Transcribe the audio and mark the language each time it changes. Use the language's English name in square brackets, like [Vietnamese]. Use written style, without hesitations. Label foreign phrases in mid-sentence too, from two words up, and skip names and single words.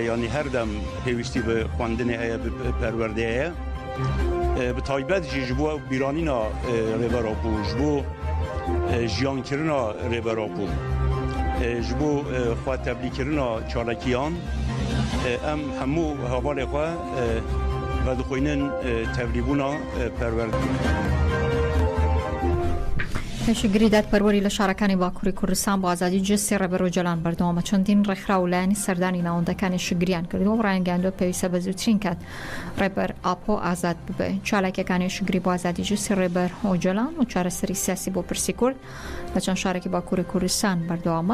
[Kurdish] yani her dem pêwîstî bi xwendinê heye bi perwerdê heye bi taybet jî ji bo bîranîna rêberopû ji bo jiyankirina rêberopû ji bo xwe teblîkirina çalakiyan em hemû hevalê xwe vedixwînin tevlîbûna perwerdê. [Central Kurdish] پێشگیری دادپەروەری لە شارەکانی باکووری کوردستان بۆ ئازادی جستی ڕێبەر و جەلان بەردەوامە چەندین ڕێکخرا و لایەنی سەردانی ناوەندەکانی شگریان کردو و ڕایانگەاندووە پێویستە بە زووترین کات ڕێبەر ئاپۆ ئازاد ببێ. چالاکیەکانی شگری بۆ ئازادی جستی ڕێبەر و جەلان و چارەسەری سیاسی بۆ پرسی کورد لە چەند شارێکی باکووری کوردستان بەردەوامە.